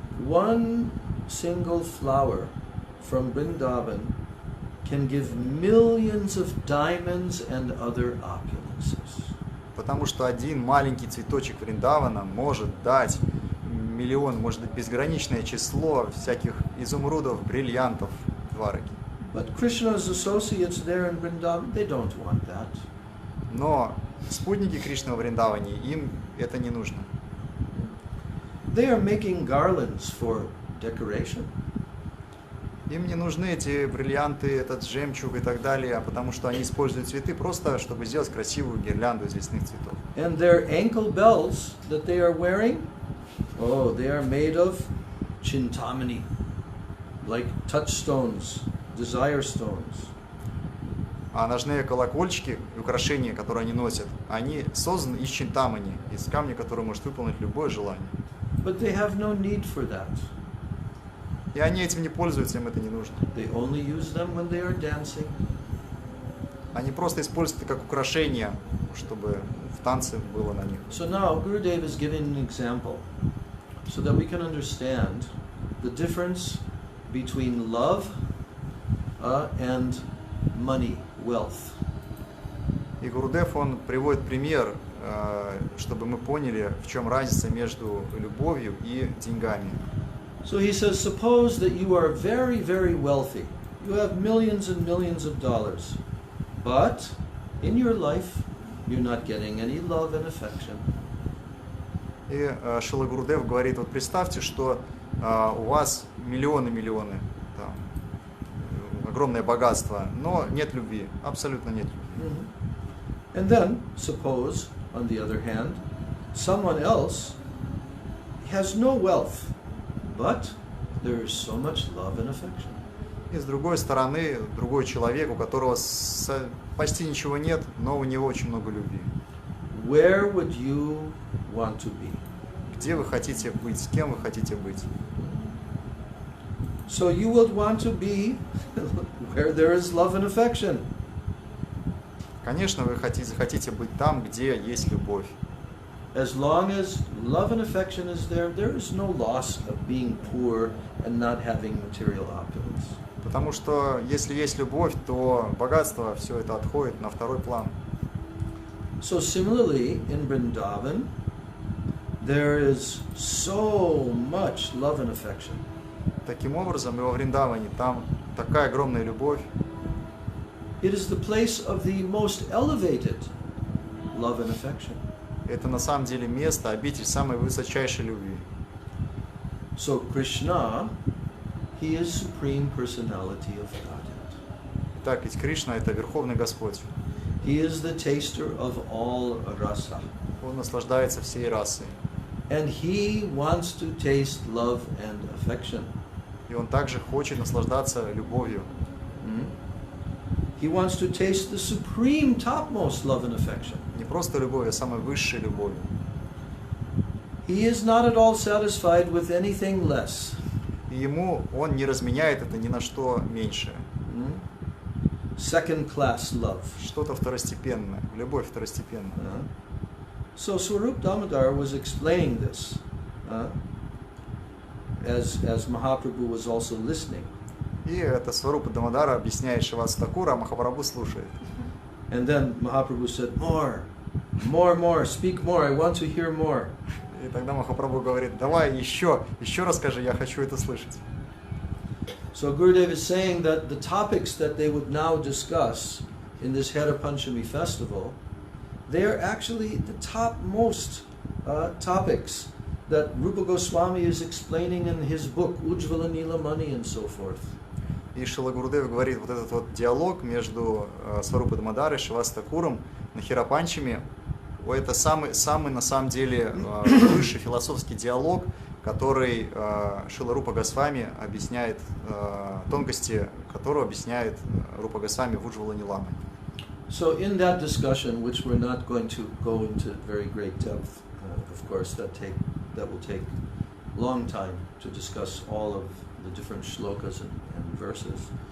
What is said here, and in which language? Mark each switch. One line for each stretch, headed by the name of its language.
English: One single flower from Vrindavan can give millions of diamonds and other opulences.
Russian: Потому что один маленький цветочек Вриндавана может дать миллион, может быть, безграничное число всяких изумрудов, бриллиантов Двараки.
English: But Krishna's associates there in Vrindavan, they don't want that.
Russian: Но спутники Кришны во Вриндаване, им это не нужно.
English: They are making garlands for decoration.
Russian: Им не нужны эти бриллианты, этот жемчуг и так далее, потому что они используют цветы просто, чтобы сделать красивую гирлянду из лесных цветов.
English: And their ankle bells that they are wearing, oh, they are made of chintamani, like touchstones, desire stones.
Russian: А ножные колокольчики и украшения, которые они носят, они созданы из чинтамани, из камня, который может выполнить любое желание.
English: But they have no need for that.
Russian: И они этим не пользуются, им это не нужно.
English: They only use them when they are dancing.
Russian: Они просто используют это как украшение, чтобы в танце было на них.
English: So now Gurudev is giving an example so that we can understand the difference between love and money, wealth.
Russian: И Гурудев, он приводит пример, чтобы мы поняли, в чем разница между любовью и деньгами.
English: So he says, suppose that you are very, very wealthy. You have millions and millions of dollars. But in your life, you're not getting any love and affection.
Russian: И Шрила Гурудев говорит, вот представьте, что у вас миллионы, там, огромное богатство, но нет любви, абсолютно нет любви.
English: And then, suppose, on the other hand, someone else has no wealth, but there is so much love and affection.
Russian: И с другой стороны, другой человек, у которого почти ничего нет, но у него очень много любви.
English: Where would you want to be?
Russian: Где вы хотите быть, с кем вы хотите быть?
English: So you would want to be where there is love and affection.
Russian: Конечно, вы хотите быть там, где есть любовь.
English: As long as love and affection is there, there is no loss of being poor and not having material opulence.
Russian: Потому что если есть любовь, то богатство, все это отходит на второй план.
English: So similarly, in Vrindavan, there is so much love and affection.
Russian: Таким образом, и во Вриндаване там такая огромная любовь.
English: It is the place of the most elevated love and affection.
Russian: Это на самом деле место, обитель самой высочайшей любви.
English: So Krishna, he is supreme personality of Godhead.
Russian: Итак, ведь Кришна это Верховный Господь.
English: He is the taster of all rasa.
Russian: Он наслаждается всей расой.
English: And he wants to taste love and affection.
Russian: И он также хочет наслаждаться любовью.
English: He wants to taste the supreme topmost love and affection.
Russian: Не просто любовь, а самой высшей любовью.
English: He is not at all satisfied with anything less.
Russian: И ему он не разменяет это ни на что меньшее.
English: Second class love.
Russian: Что-то второстепенное, любовь второстепенная.
English: So Swarup Damodar was explaining this as Mahaprabhu was also listening.
Russian: И это Сварупа Дамодара объясняет Śrīvāsa Thakuра, а Махапрабху слушает.
English: And then Mahaprabhu said, more, speak more, I want to hear more.
Russian: И тогда Махапрабху говорит, давай еще расскажи, я хочу это слышать.
English: So Gurudev is saying that the topics that they would now discuss in this Hera Panchami festival, they are actually the topmost topics that Rupa Goswami is explaining in his book Ujjvala Nilamani and so forth.
Russian: И Шрила Гурудев говорит, вот этот вот диалог между Сварупой Дамодарой и Śrīvāsa Thakurом на Хера Панчами, это самый на самом деле высший философский диалог, который Шрила Рупа Госвами объясняет, тонкости которого объясняет Рупа Госвами в Уджвалани Ламы.
English: So in that discussion, which we're not going to go into very great depth, of course, that will take a long time to discuss all of the different shlokas and verses.